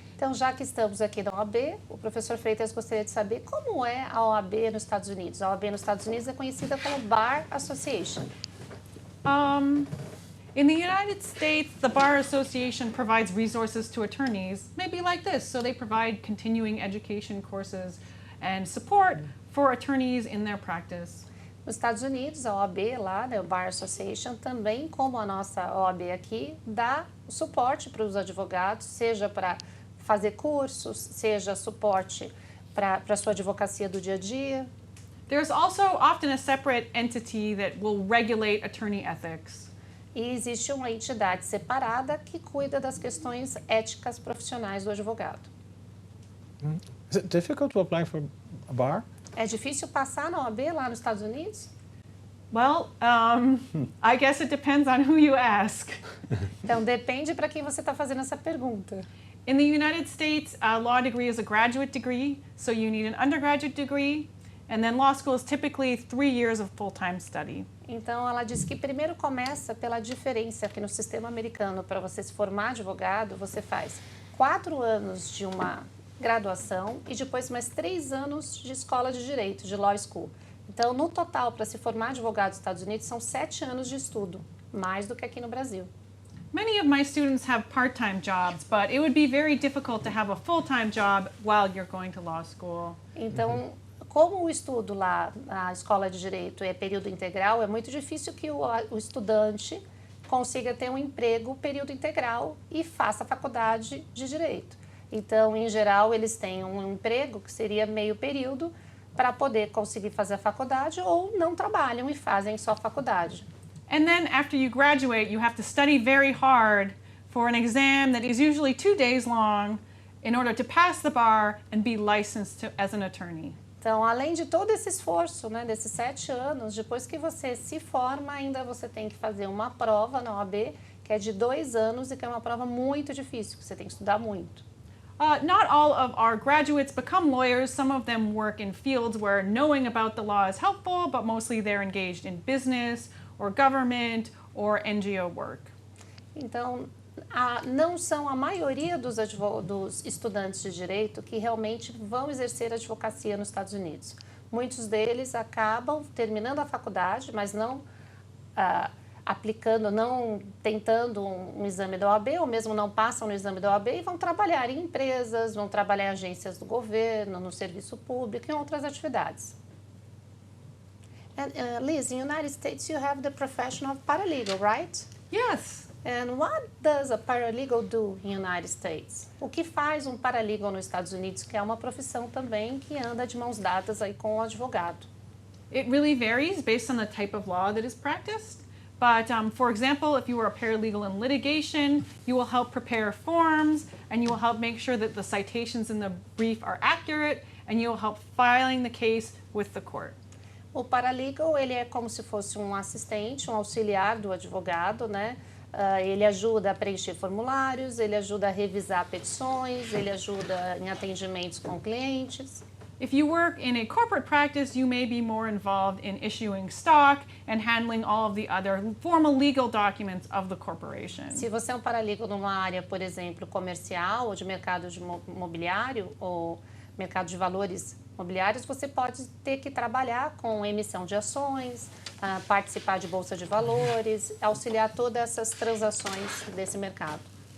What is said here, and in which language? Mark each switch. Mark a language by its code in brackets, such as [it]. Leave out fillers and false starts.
[pt] Então, já que estamos aqui na OAB, o professor Freitas gostaria de saber como é a OAB nos Estados Unidos. A OAB nos Estados Unidos é conhecida como Bar Association. [en] In the United States, the Bar Association provides resources to attorneys, maybe like this. So they provide continuing education courses and support for attorneys in their practice. [pt] Nos Estados Unidos, a OAB lá, né, o Bar Association, também como a nossa OAB aqui, dá suporte para os advogados, seja para fazer cursos, seja suporte para a sua advocacia do dia a dia. [en] There's also often a separate entity that will regulate attorney ethics. [pt] E existe uma entidade separada que cuida das questões éticas profissionais do advogado. [en] Is it difficult to apply for a bar? [pt] É difícil passar na OAB lá nos Estados Unidos? [en] Well, I guess it depends on who you ask. [pt] Então, depende para quem você está fazendo essa pergunta. [en] In the United States, a law degree is a graduate degree, so you need an undergraduate degree, and then law school is typically 3 years of full-time study. [pt] Então, ela diz que primeiro começa pela diferença que no sistema americano, para você se formar advogado, você faz 4 anos de uma graduação e depois mais 3 anos de escola de direito, de law school. Então, no total, para se formar advogado nos Estados Unidos, são 7 anos de estudo, mais do que aqui no Brasil. [en] Many of my students have part-time jobs, but it would be very difficult to have a full-time job while you're going to law school. [pt] Então, como o estudo lá na Escola de Direito é período integral, é muito difícil que o estudante consiga ter um emprego período integral e faça faculdade de Direito. Então, em geral, eles têm um emprego que seria meio período para poder conseguir fazer a faculdade ou não trabalham e fazem só a faculdade. [en] And then after you graduate, you have to study very hard for an exam that is usually 2 days long in order to pass the bar and be licensed as an attorney. [pt] Então, além de todo esse esforço, né, desses 7 anos, depois que você se forma, ainda você tem que fazer uma prova na OAB, que é de 2 anos e que é uma prova muito difícil, que você tem que estudar muito. [en] Not all of our graduates become lawyers. Some of them work in fields where knowing about the law is helpful, but mostly they're engaged in business or government or NGO work. [pt] Então, não são a maioria dos estudantes de direito que realmente vão exercer advocacia nos Estados Unidos. Muitos deles acabam terminando a faculdade, mas não aplicando, não tentando um exame da OAB, ou mesmo não passam no exame da OAB e vão trabalhar em empresas, vão trabalhar em agências do governo, no serviço público e em outras atividades. [en] And, Liz, in the United States you have the profession of paralegal, right? Yes. And what does a paralegal do in the United States? [pt] O que faz um paralegal nos Estados Unidos, que é uma profissão também que anda de mãos dadas aí com o advogado? [en] It really varies based on the type of law that is practiced. But for example, if you are a paralegal in litigation, you will help prepare forms and you will help make sure that the citations in the brief are accurate and you will help filing the case with the court. [pt] O paralegal, ele é como se fosse um assistente, um auxiliar do advogado, né? Ele ajuda a preencher formulários, ele ajuda a revisar petições, ele ajuda em atendimentos com clientes. [en] If you work in a corporate practice, you may be more involved in issuing stock and handling all of the other formal legal documents of the corporation. [pt] Se você é um paralegal numa área, por exemplo, comercial ou de mercado de imobiliário ou mercado de valores imobiliários, você pode ter que trabalhar com emissão de ações, participar de bolsa de valores, auxiliar todas essas transações desse mercado.